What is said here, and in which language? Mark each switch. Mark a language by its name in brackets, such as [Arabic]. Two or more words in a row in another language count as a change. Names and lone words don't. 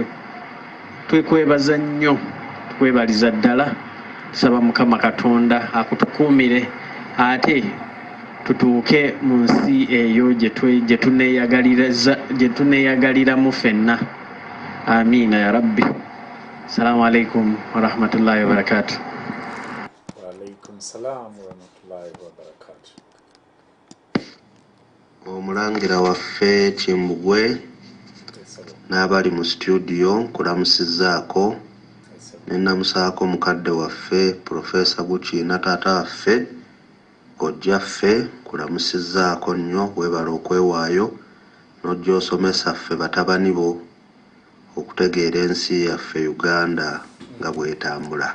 [Ganda] Twekwebaza nnyo, tukwebaliza ddala, tusaba Mukama Katonda akutukuumire ate tutuuke mu nsi eyo gye tuneeyagaliramu ffenna. [Arabic] آمين يا رب. السلام عليكم ورحمة الله وبركاته. وعليكم السلام ورحمة الله وبركاته. [Ganda] Omulangira waffe Kimbugwe n'abali mu studio nkulamusizaako ne namusaako mukadde waffe Professor Gukiina taata waffe kojjaffe nkulamusizaako nnyo, weebala okwewaayo n'ojja osomesa ffe batabani bo okutegeera ensi yaffe Uganda nga bw'etambula.